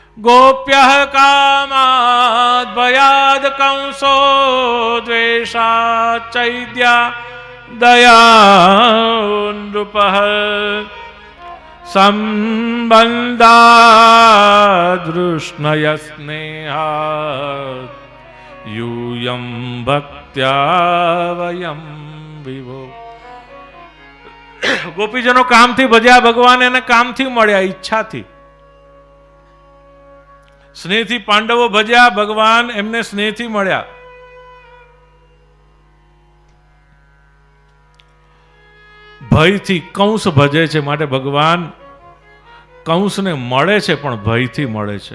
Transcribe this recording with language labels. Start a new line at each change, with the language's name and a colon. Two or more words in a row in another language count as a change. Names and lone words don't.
Sanskrit: गोप्यः कामाद् भयाद् कंसो द्वेषात् चैद्या दयान्नृपः संबन्धादृष्णय स्नेहात् यूयं भक्त्या वयं विभो.
Gujarati: ગોપીજનો કામથી ભજ્યા ભગવાન, એને કામથી મળ્યા, ઈચ્છાથી. સ્નેહથી પાંડવો ભજ્યા ભગવાન, એમને સ્નેહથી મળ્યા. ભયથી કંસ ભજે છે, માટે ભગવાન કંસને મળે છે પણ ભયથી મળે છે.